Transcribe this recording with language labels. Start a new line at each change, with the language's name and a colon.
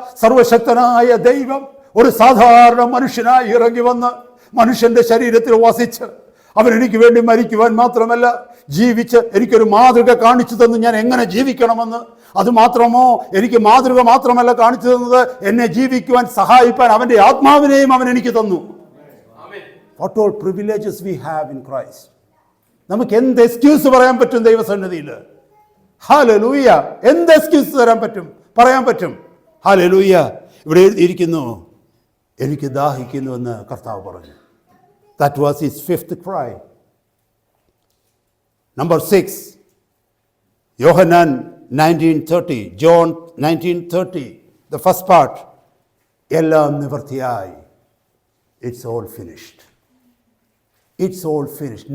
Malayalam: സർവശക്തനായ ദൈവം ഒരു സാധാരണ മനുഷ്യനായി ഇറങ്ങി വന്ന് മനുഷ്യന്റെ ശരീരത്തിൽ വസിച്ച് അവൻ എനിക്ക് വേണ്ടി മരിക്കുവാൻ മാത്രമല്ല, ജീവിച്ച് എനിക്കൊരു മാതൃക കാണിച്ചു തന്നു ഞാൻ എങ്ങനെ ജീവിക്കണമെന്ന്. അതുമാത്രമോ, എനിക്ക് മാതൃക മാത്രമല്ല കാണിച്ചു തന്നത്, എന്നെ ജീവിക്കുവാൻ സഹായിപ്പാൻ അവൻ്റെ ആത്മാവിനെയും അവൻ എനിക്ക് തന്നു.
English: What all privileges we have in Christ.
Malayalam: നമുക്ക് എന്ത് എക്സ്ക്യൂസ് പറയാൻ പറ്റും ദൈവസന്നിധിയിൽ? ഹല്ലേലൂയ. എന്ത് എക്സ്ക്യൂസ് തരാൻ പറ്റും, പറയാൻ പറ്റും? ഹല്ലേലൂയ. ഇവിടെ എഴുതിയിരിക്കുന്നു, എനിക്ക് ദാഹിക്കുന്നുവെന്ന് കർത്താവ് പറഞ്ഞു.
English: That was his fifth cry. Number 6, Yohanan 19:30, John 19:30, the first part,
Malayalam: എല്ലാം നിവൃത്തിയായി.
English: It's all finished. It's all finished.